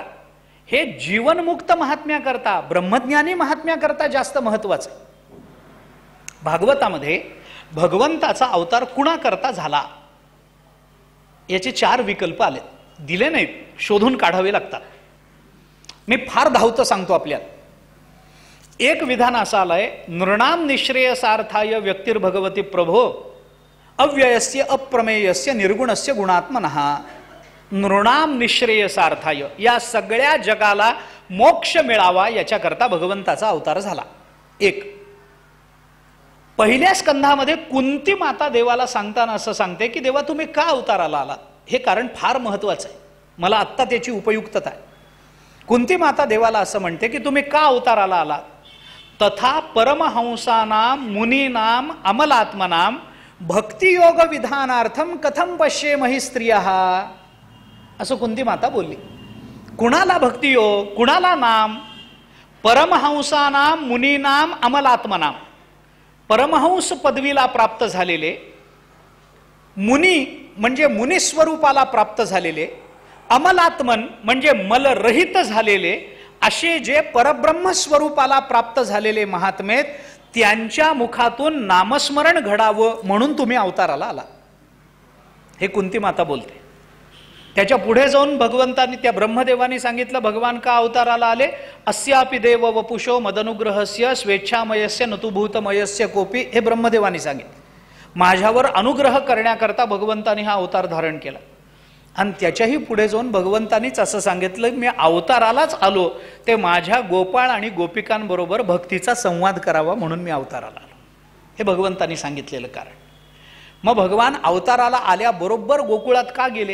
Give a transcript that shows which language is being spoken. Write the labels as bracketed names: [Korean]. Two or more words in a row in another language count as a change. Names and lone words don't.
[Marathi] हे जीवनमुक्त महात्म्या करता, ब्रह्मज्ञानी महात्म्या करता जास्त महत्वाचं. भागवतामध्ये भगवंताचा अवतार कुणा करता झाला याचे 4 विकल्प आले, दिले नाहीत, शोधून काढावे लागतात. मी फार धावतं सांगतो आपल्याला. एक विधान असं आलंय, [Sanskrit] नृणाम निश्रेयसार्थाय व्यक्तिर्भगवती प्रभो अव्ययस्य अप्रमेयस्य निर्गुणस्य गुणात्मनः. नृणाम निश्रेयसार्थाय, [Marathi] या सगळ्या जगाला मोक्ष मिळावा याच्याकरता भगवंताचा अवतार झाला. एक. पहिल्या स्कंधामध्ये कुंती माता देवाला सांगताना असं सांगते की देवा तुम्ही का अवताराला आलात? हे कारण फार महत्वाचं आहे, मला आत्ता त्याची उपयुक्तता आहे. कुंती माता देवाला असं म्हणते की तुम्ही का अवताराला आलात? [Sanskrit] तथा परमहंसानाम मुनीनाम अमलात्मनाम भक्तियोग विधानार्थम कथम पश्येमहि स्त्रियः. [Marathi] असं कुंती माता बोलली. कुणाला भक्तियोग, कुणाला नाम? [Sanskrit] परमहंसानाम मुनीनाम अमलात्मनाम. [Marathi] परमहंस पदवीला प्राप्त झालेले, मुनी म्हणजे मुनिस्वरूपाला प्राप्त झालेले, अमलात्मन म्हणजे मलरहित झालेले, असे जे परब्रह्म स्वरूपाला प्राप्त झालेले महात्मे, त्यांच्या मुखातून नामस्मरण घडावं म्हणून तुम्ही अवताराला आला. हे कुंती माता बोलते. त्याच्या पुढे जाऊन भगवंतांनी, त्या ब्रह्मदेवानी सांगितलं भगवान का अवताराला आले? [Sanskrit] अस्यापि देव वपुषो मदनुग्रहस्य स्वेच्छामयस्य नतुभूतमयस्य कोपी. [Marathi] हे ब्रह्मदेवानी सांगितलं. माझ्यावर अनुग्रह करण्याकरता भगवंतांनी हा अवतार धारण केला. आणि त्याच्याही पुढे जाऊन भगवंतांनीच असं सांगितलं, मी अवतारालाच आलो ते माझ्या गोपाळ आणि गोपिकांबरोबर भक्तीचा संवाद करावा म्हणून मी अवताराला आलो. हे भगवंतांनी सांगितलेलं कारण. मग भगवान अवताराला आल्याबरोबर गोकुळात का गेले?